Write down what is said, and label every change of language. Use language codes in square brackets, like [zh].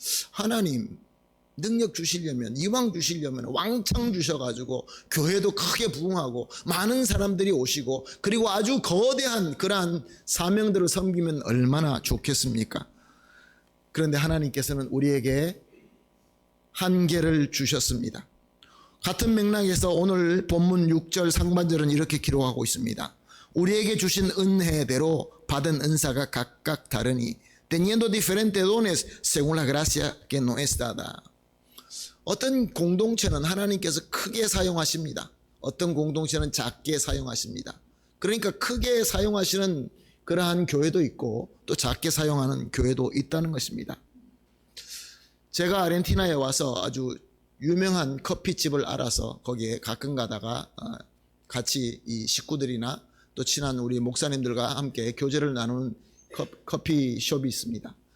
[ko] 하나님 능력 주시려면 이왕 주시려면 왕창 주셔가지고 교회도 크게 부흥하고 많은 사람들이 오시고 그리고 아주 거대한 그러한 사명들을 섬기면 얼마나 좋겠습니까? 그런데 하나님께서는 우리에게 한계를 주셨습니다. 같은 맥락에서 오늘 본문 6절 상반절은 이렇게 기록하고 있습니다. 우리에게 주신 은혜대로 받은 은사가 각각 다르니 [es] teniendo diferentes dones según la gracia que nos es dada. [ko] 어떤 공동체는 하나님께서 크게 사용하십니다. 어떤 공동체는 작게 사용하십니다. 그러니까 크게 사용하시는 그러한 교회도 있고 또 작게 사용하는 교회도 있다는 것입니다. 제가 아르헨티나에 와서 아주 유명한 커피집을 알아서 거기에 가끔 가다가 같이 이 식구들이나 또 친한 우리 목사님들과 함께 교제를 나누는 커피숍이 있습니다.